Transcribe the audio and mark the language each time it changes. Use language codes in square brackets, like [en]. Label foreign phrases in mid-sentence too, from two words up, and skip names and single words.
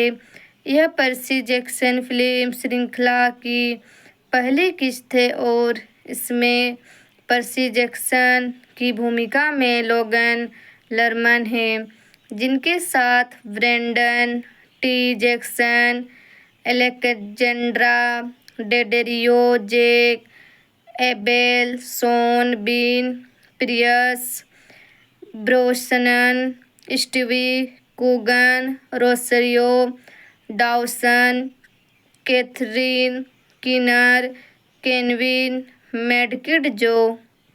[hi] यह पर्सी जैक्सन फिल्म श्रृंखला की पहली किस्त है और इसमें पर्सी जैक्सन की भूमिका में लोगन लर्मन हैं, जिनके साथ ब्रेंडन टी जैक्सन, एलेक्जेंड्रा डेडेरियो, जैक एबेल, शॉन बीन, पियर्स ब्रोसनन, स्टीवी कूगन, रोसरियो डाउसन, कैथरीन किनर, केनविन मेडकिड जो।